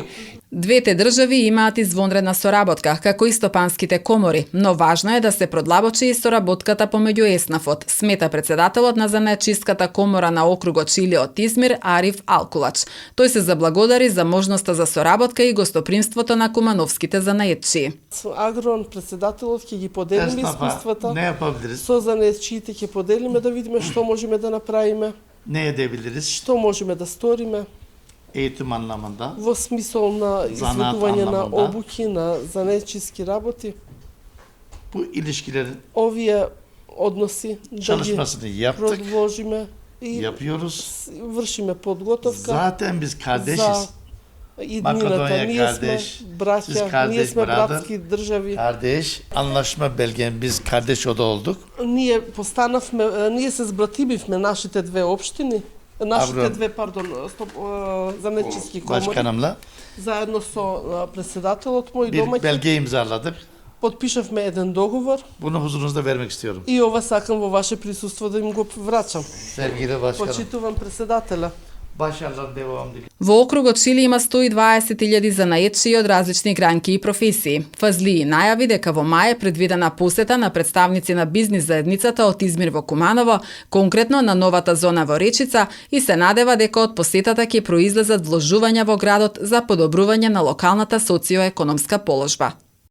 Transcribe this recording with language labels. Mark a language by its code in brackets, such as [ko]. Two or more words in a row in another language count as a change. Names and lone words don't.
[mk] Двете држави имаат извонредна соработка, како и стопанските комори, но важно е да се продлабочи и соработката помеѓу ЕСНАФот, смета председателот на занаечиската комора на округот Чиле од Измир Ариф Алкулач. Тој се заблагодари за можноста за соработка и гостопримството на кумановските занаечии. Со Агрон председателот ќе ги поделиме искуствата, со занаечиите ќе поделиме да видиме што можеме да направиме, што можеме да сториме. [tr] Eğitim anlamında. [mk] Во смисол на изведување на обуки, на занаечиски работи. [tr] Bu ilişkilerin [mk] Овие односи [tr] çalışmasını yaptık, [mk] продолжиме и [tr] yapıyoruz. [mk] вршиме подготовка. [tr] Zaten biz kardeşiz. [mk] Иднината, ние сме браќа, ние сме братски држави. [tr] Kardeş, anlaşma belgen biz kardeş oda olduk. [mk] Ние постанавме, ние се збратимивме нашите две општини. Нашите две, занаечиски комори, [tr] Başkanımla [mk] заедно со председателот мој [tr] bir [mk] домаќин, [tr] belge imzaladık. [mk] подпишавме еден договор [tr] Bunu huzurunuzda vermek istiyorum. [mk] и ова сакам во ваше присуство да им го врачам. [tr] Sevgili başkanım. [mk] Почитувам председателя. [tr] Başarılar devam dilerim. [mk] Во округот Чили има 120.000 занаечии од различни гранки и професии. Фазлии најави дека во мај е предвидена посета на представници на бизнис заедницата од Измир во Куманово, конкретно на новата зона во Речица, и се надева дека од посетата ќе произлезат вложувања во градот за подобрување на локалната социоекономска положба.